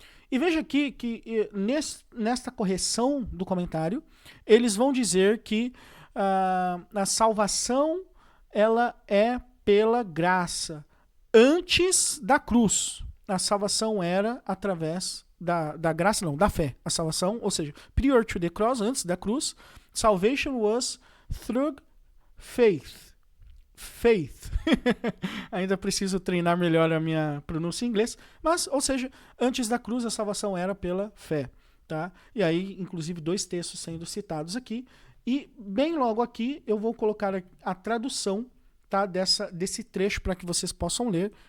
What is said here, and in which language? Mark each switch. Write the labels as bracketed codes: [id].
[pt] E veja aqui que nesta correção do comentário, eles vão dizer que a salvação ela é pela graça. antes da cruz. A salvação era através da graça, não, da fé. A salvação, ou seja, [en] prior to the cross, [pt] antes da cruz, [en] salvation was through faith. Faith. [pt] Ainda preciso treinar melhor a minha pronúncia em inglês, mas, ou seja, antes da cruz a salvação era pela fé, tá? E aí, inclusive, 2 textos sendo citados aqui, e bem logo aqui eu vou colocar a tradução, tá, desse trecho para que vocês possam ler.